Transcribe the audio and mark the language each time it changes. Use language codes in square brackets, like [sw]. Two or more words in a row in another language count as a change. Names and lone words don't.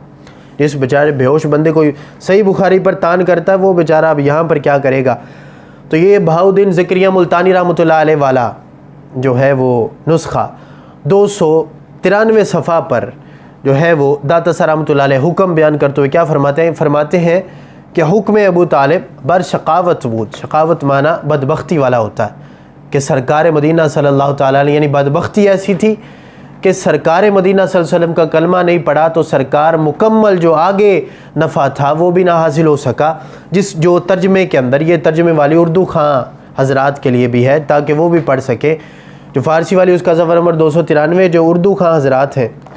[ur] جس بیچارے بے ہوش بندے کو صحیح بخاری پر تان کرتا ہے وہ بیچارہ اب یہاں پر کیا کرے گا؟ تو یہ بہاؤالدین زکریا ملتانی [ar] رحمۃ اللہ علیہ [ur] والا جو ہے وہ نسخہ 293 صفحہ پر جو ہے وہ داتا صاحب [ar] رحمۃ اللہ علیہ [ur] حکم بیان کرتے ہوئے کیا فرماتے ہیں کہ [fa] حکم ابو طالب بر شقاوت بود، [ur] شقاوت معنی بدبختی والا ہوتا ہے، کہ سرکار مدینہ [ar] صلی اللہ تعالیٰ علیہ [ur] یعنی بدبختی ایسی تھی کہ سرکار مدینہ [ar] صلی اللہ علیہ وسلم [ur] کا کلمہ نہیں پڑھا تو سرکار مکمل جو آگے نفع تھا وہ بھی نہ حاصل ہو سکا، جو ترجمے کے اندر یہ ترجمے والی اردو خواں حضرات کے لیے بھی ہے تاکہ وہ بھی پڑھ سکے، جو فارسی والی اس کا صفحہ نمبر 293 جو اردو خواں حضرات ہیں